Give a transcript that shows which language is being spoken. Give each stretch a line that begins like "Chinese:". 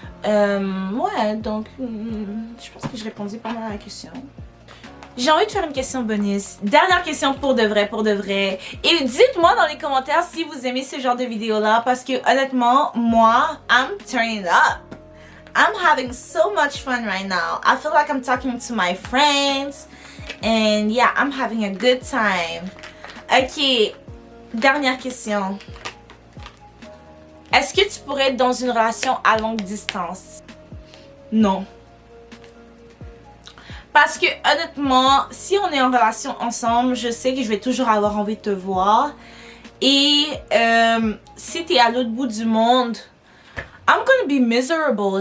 French: Ouais, donc je pense que je répondais pas mal à la question. J'ai envie de faire une question bonus. Dernière question pour de vrai. Et dites-moi dans les commentaires si vous aimez ce genre de vidéo-là, parce que honnêtement, moi,
English: I'm turning up. I'm having so much fun right now. I feel like I'm talking to my friends. And yeah, I'm having a good time.
French: Ok, dernière question. Est-ce que tu pourrais être dans une relation à longue distance? Non. Parce que honnêtement, si on est en relation ensemble, je sais que je vais toujours avoir envie de te voir. Et si t'es à l'autre bout du monde,
English: I'm gonna be miserable.